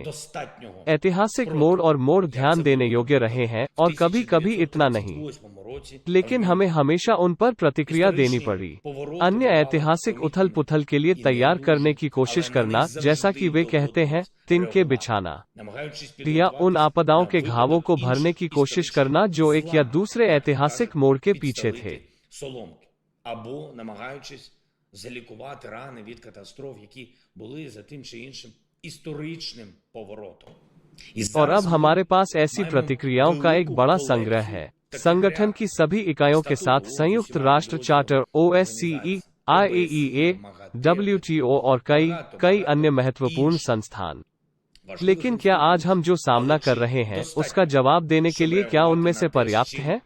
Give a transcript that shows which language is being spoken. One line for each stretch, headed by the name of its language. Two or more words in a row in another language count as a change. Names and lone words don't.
Hindi: ऐतिहासिक मोड़ और मोड़ ध्यान देने योग्य रहे हैं और कभी कभी इतना नहीं, लेकिन हमें हमेशा उन पर प्रतिक्रिया देनी पड़ी। अन्य ऐतिहासिक उथल पुथल के लिए तैयार करने की कोशिश करना, जैसा कि वे कहते हैं, तिनके बिछाना, या उन आपदाओं के घावों को भरने की कोशिश करना जो एक या दूसरे ऐतिहासिक मोड़ के पीछे थे।
Ukrainian: Залікувати рани від катастроф, які були за тим чи іншим історичним поворотом.
Hindi: और अब हमारे पास ऐसी प्रतिक्रियाओं का एक बड़ा संग्रह है। संगठन की सभी इकाइयों के साथ संयुक्त राष्ट्र चार्टर, OSCE, IAEA, WTO और कई अन्य महत्वपूर्ण संस्थान। लेकिन क्या आज हम जो सामना कर रहे हैं उसका जवाब देने के लिए क्या उनमें से पर्याप्त है?